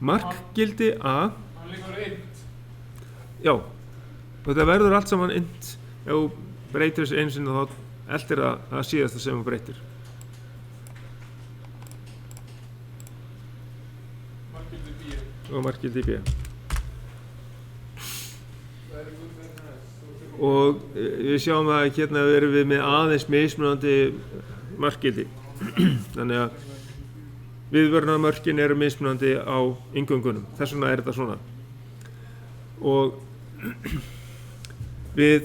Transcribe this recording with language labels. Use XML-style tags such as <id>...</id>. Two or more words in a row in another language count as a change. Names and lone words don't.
<is>markgildi A, Hann líkur int. já, þetta verður allt saman int ef þú breytir þessu einu sinni þá eltir það síðasta sem þú breytir. Markgildi B. Og markgildi B.</is> <en>Very good, very nice.</en> <is>Og við sjáum að hérna erum við með aðeins mismunandi markgildi. Þannig að viðvörunarmörkin eru mismunandi á inngöngunum. Þess vegna er þetta svona. Og við</is>